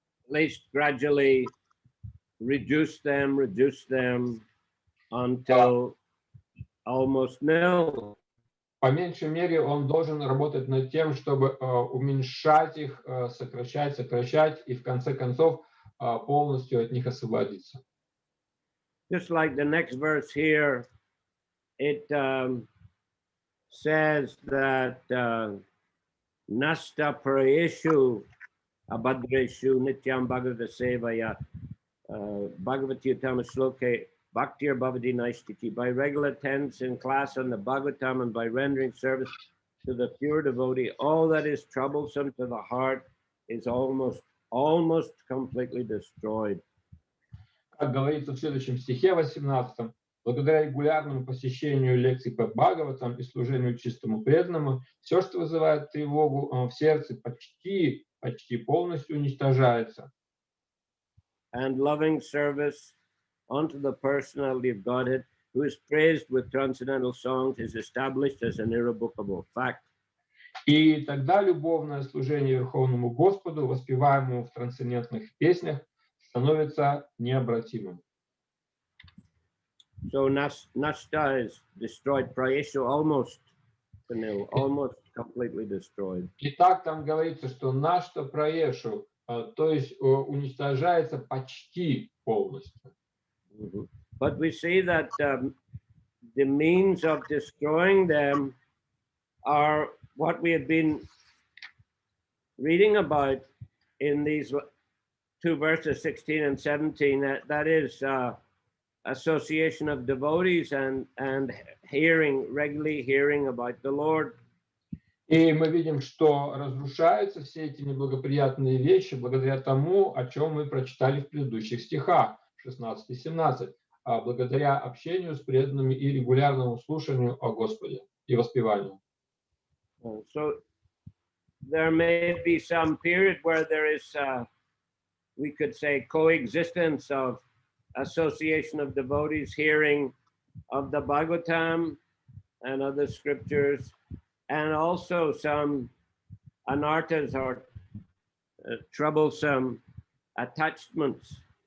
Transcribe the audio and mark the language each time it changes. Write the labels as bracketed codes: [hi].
[en] At least gradually reduce them until almost nil. [ru] По меньшей мере, он должен работать над тем, чтобы уменьшать их, сокращать, и в конце концов полностью от них освободиться. [en] Just like the next verse here, it says that [sa] nasta praeshu abhadreshu nityam bhagavata sevaya bhagavati uttama shloke bhaktir bhavati naistiti. [en] By regular attendance in class on the Bhagavatam and by rendering service to the pure devotee, all that is troublesome to the heart is almost completely destroyed. [ru] Как говорится в следующем стихе 18, благодаря регулярному посещению лекций по Бхагаватам и служению чистому преданному, все, что вызывает тревогу в сердце, почти полностью уничтожается. [en] And loving service unto the personality of Godhead, who is praised with transcendental songs, is established as an irrevocable fact. [ru] И тогда любовное служение Верховному Господу, воспеваемому в трансцендентных песнях, становится необратимым. [en] So nashta is destroyed, prayeshu almost to nil, almost completely destroyed. [ru] Итак, там говорится, что нашта праешу, то есть уничтожается почти полностью. [en] But we see that the means of destroying them are what we have been reading about in these two verses, 16 and 17. That is association of devotees and regularly hearing about the Lord. [ru] И мы видим, что разрушаются все эти неблагоприятные вещи благодаря тому, о чем мы прочитали в предыдущих стихах 16 и 17, благодаря общению с преданными и регулярному слушанию о Господе и воспеванию. [en] So there may be some period where there is, we could say, coexistence of association of devotees hearing of the Bhagavatam and other scriptures, and also some anarthas or troublesome attachments.